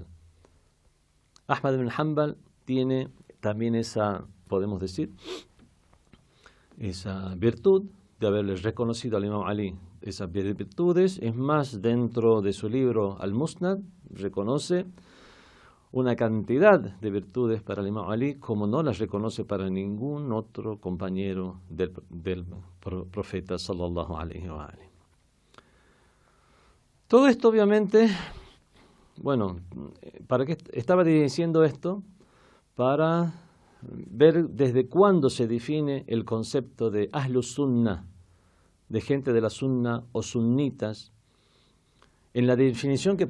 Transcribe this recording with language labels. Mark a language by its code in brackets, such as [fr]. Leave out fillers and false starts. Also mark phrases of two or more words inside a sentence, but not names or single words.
[es] Ahmad ibn Hanbal tiene también esa, podemos decir, esa virtud de haberle reconocido al Imam Ali esas virtudes. Es más, dentro de su libro Al-Musnad reconoce una cantidad de virtudes para el Imam Ali como no las reconoce para ningún otro compañero del profeta [ar] صلى الله عليه وآله. [es] Todo esto obviamente, bueno, ¿para qué estaba diciendo esto? Para ver desde cuándo se define el concepto de [ar] أهل السنة, [es] de gente de la Sunna o sunnitas, en la definición que